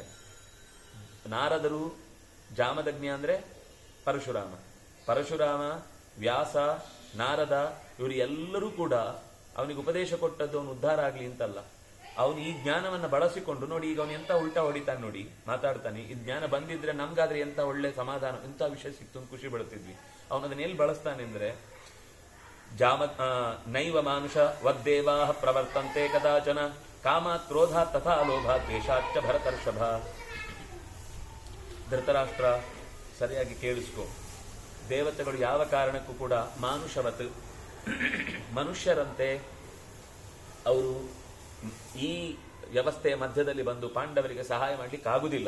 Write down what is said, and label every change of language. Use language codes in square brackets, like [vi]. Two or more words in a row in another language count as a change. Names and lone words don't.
[kn] ನಾರದರು, ಜಾಮದಗ್ನ ಅಂದ್ರೆ ಪರಶುರಾಮ, ವ್ಯಾಸ, ನಾರದ, ಇವರು ಎಲ್ಲರೂ ಕೂಡ ಅವನಿಗೆ ಉಪದೇಶ ಕೊಟ್ಟದ್ದು ಅವನು ಉದ್ಧಾರ ಆಗ್ಲಿ ಅಂತಲ್ಲ. ಅವನು ಈ ಜ್ಞಾನವನ್ನು ಬಳಸಿಕೊಂಡು ನೋಡಿ, ಈಗ ಅವನು ಎಂತ ಉಲ್ಟಾ ಹೊಡಿತಾನೆ ನೋಡಿ, ಮಾತಾಡ್ತಾನೆ. ಈ ಜ್ಞಾನ ಬಂದಿದ್ರೆ ನಮ್ಗಾದ್ರೆ ಎಂತ ಒಳ್ಳೆ ಸಮಾಧಾನ, ಎಂತ ವಿಷಯ ಸಿಕ್ತು ಅಂತ ಖುಷಿ ಪಡ್ತಿದ್ವಿ. ಅವನದನ್ನ ಎಲ್ಲಿ ಬಳಸ್ತಾನೆ ಅಂದ್ರೆ [sa] ನೈವ ಮಾನುಷ ವದ್ದೇವಾ ಪ್ರವರ್ತಂತೆ ಕದಾಚನ ಕಾಮಾತ್ ಕ್ರೋಧಾತ್ ತಥಾ ಲೋಭಾತ್ ದ್ವೇಷಾಚ್ಚ ಭರತರ್ಷಭ. [kn] ಧೃತರಾಷ್ಟ್ರ, ಸರಿಯಾಗಿ ಕೇಳಿಸ್ಕೊ. ದೇವತೆಗಳು ಯಾವ ಕಾರಣಕ್ಕೂ ಕೂಡ ಮಾನುಷವತ್, ಮನುಷ್ಯರಂತೆ ಅವರು ಈ ವ್ಯವಸ್ಥೆಯ ಮಧ್ಯದಲ್ಲಿ ಬಂದು ಪಾಂಡವರಿಗೆ ಸಹಾಯ ಮಾಡ್ಲಿಕ್ಕೆ ಆಗುದಿಲ್ಲ.